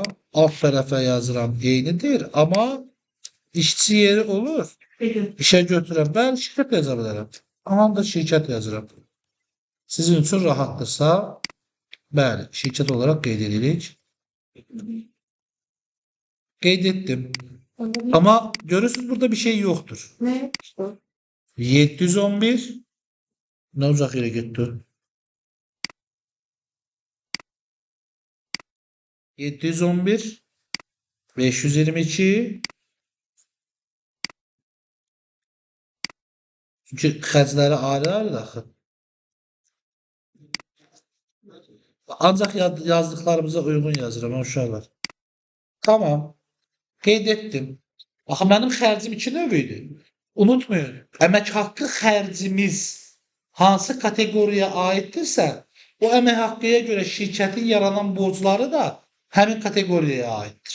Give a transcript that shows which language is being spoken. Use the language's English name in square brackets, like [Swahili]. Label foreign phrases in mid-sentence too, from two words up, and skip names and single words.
[Azerbaijani] Alt tərəfə yazıram. Eynidir. Amma işçi yeri olur. İşə götürəm. Bəli, şirkət yaza bilərəm. Aman da şirkət yazıram. Sizin üçün rahatdırsa, bəli, şirkət olaraq qeyd edirik. Qeyd etdim. [Turkish] Ama görürsünüz burada bir şey yoktur. Ne? 711 ne olacak yere gitti? [Azerbaijani] 711 522 çünkü xərcləri ayrı-ayrı axı. Ancaq yazdıqlarımıza uyğun yazıram uşaqlar. Tamam. Qeyd etdim. Axı mənim xərcim 2 növ idi. Unutmayın, əmək haqqı xərcimiz hansı kateqoriyaya aiddirsə, o əmək haqqıya görə şirkətin yaranan borcları da həmin kateqoriyaya aiddir.